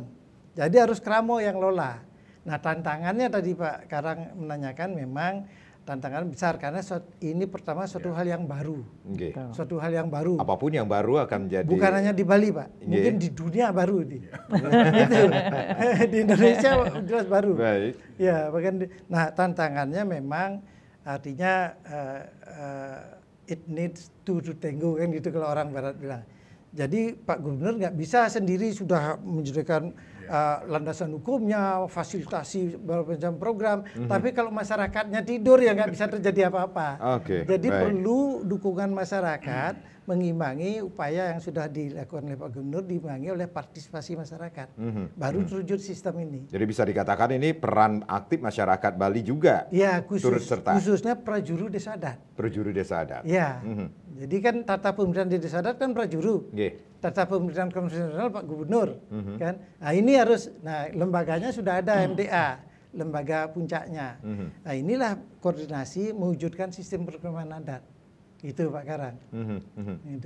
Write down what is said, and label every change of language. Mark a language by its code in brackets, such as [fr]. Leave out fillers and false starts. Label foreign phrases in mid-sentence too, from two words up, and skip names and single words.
[id] Jadi harus Kramo yang lola. Nah, tantangannya tadi Pak Karang menanyakan memang tantangan besar karena ini pertama suatu hal yang baru. Suatu hal yang baru. Apapun yang baru akan menjadi. Bukan hanya di Bali Pak, mungkin di dunia baru itu. Di Indonesia jelas baru. Baik. Ya, bahkan nah tantangannya memang artinya [en] it needs to tango [id] kan gitu kalau orang Barat bilang. Jadi Pak Gubernur nggak bisa sendiri sudah menyediakan landasan hukumnya, fasilitasi berbagai macam program. Tapi kalau masyarakatnya tidur ya nggak bisa terjadi apa-apa. Jadi perlu dukungan masyarakat mengimbangi upaya yang sudah dilakukan oleh Pak Gubernur, diimbangi oleh partisipasi masyarakat. Baru terwujud sistem ini. Jadi bisa dikatakan ini peran aktif masyarakat Bali juga. Ya, khususnya prajuru desa adat. Prajuru desa adat. Ya. Jadi kan tata pemerintahan di desa adat kan prajuru. Tata pemerintahan konvensional Pak Gubernur. Kan? Nah ini harus, lembaganya sudah ada MDA, lembaga puncaknya. Nah inilah koordinasi mewujudkan sistem perekonomian adat. Itu Pak Karang. Gitu.